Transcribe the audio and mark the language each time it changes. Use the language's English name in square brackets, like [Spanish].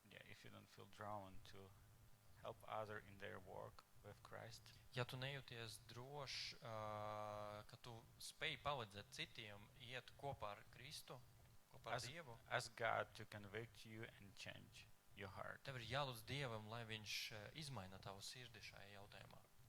[English] If you don't feel drawn to help others in their walk with Christ. [Latvian] Ja tu nejūties drošs, ka tu spēj palīdzēt citiem, iet kopā ar Kristu, kopā ar Dievu, [English] ask God to convict you and change your heart. [Latvian] Tev ir jālūdz Dievam, lai viņš izmaina tavu sirdi šajā jautājumā.